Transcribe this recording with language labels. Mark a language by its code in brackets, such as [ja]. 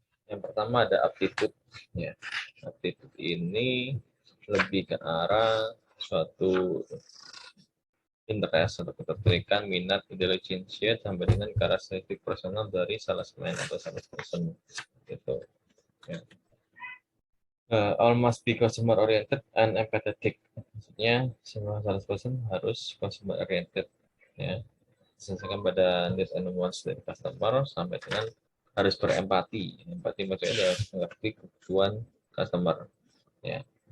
[id] Yang pertama ada aptitude ya. Aptitude ini lebih ke arah suatu interest atau ketertarikan, minat, intelijensia sampai dengan karakteristik personal dari salesman atau salesperson gitu. Ya. [en] All must be customer oriented and empathetic. [id] Maksudnya semua salesperson harus customer oriented ya. Diselesaikan pada needs and wants dari customer sampai dengan harus berempati. Empati maksudnya adalah mengerti kebutuhan customer ya.